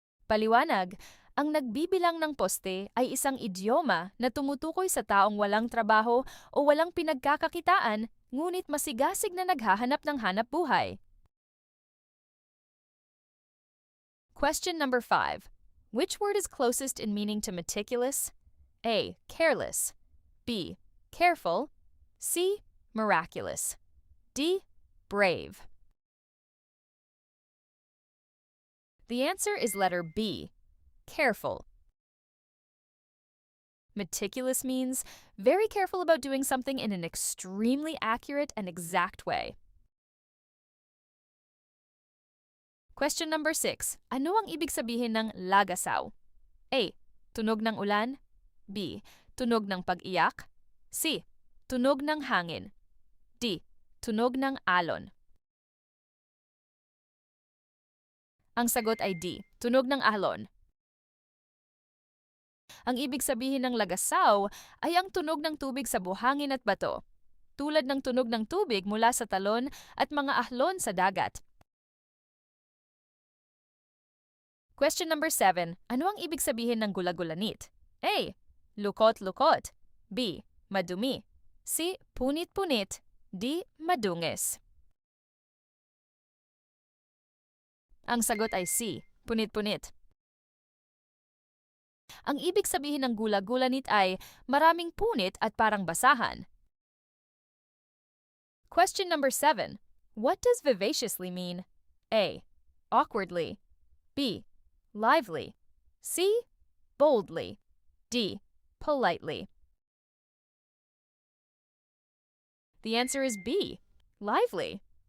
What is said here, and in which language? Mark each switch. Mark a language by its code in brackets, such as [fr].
[tl] Paliwanag: ang nagbibilang ng poste ay isang idioma na tumutukoy sa taong walang trabaho o walang pinagkakakitaan ngunit masigasig na naghahanap ng hanap buhay. [en] Question number 5. Which word is closest in meaning to meticulous? A. Careless, B. Careful, C. Miraculous, D. Brave. The answer is letter B. Careful. Meticulous means very careful about doing something in an extremely accurate and exact way. Question number 6. [tl] Ano ang ibig sabihin ng lagasaw? A. Tunog ng ulan, B. Tunog ng pag-iyak, C. Tunog ng hangin, D. Tunog ng alon. Ang sagot ay D. Tunog ng alon. Ang ibig sabihin ng lagasaw ay ang tunog ng tubig sa buhangin at bato, tulad ng tunog ng tubig mula sa talon at mga ahlon sa dagat. [en] Question number 7. [tl] Ano ang ibig sabihin ng gulagulanit? A. Lukot-lukot, B. Madumi, C. Punit-punit, D. Madungis. Ang sagot ay C. Punit-punit. Ang ibig sabihin ng gula-gulanit ay maraming punit at parang basahan. [en] Question number 7. What does vivaciously mean? A. Awkwardly, B. Lively, C. Boldly, D. Politely. The answer is B. Lively.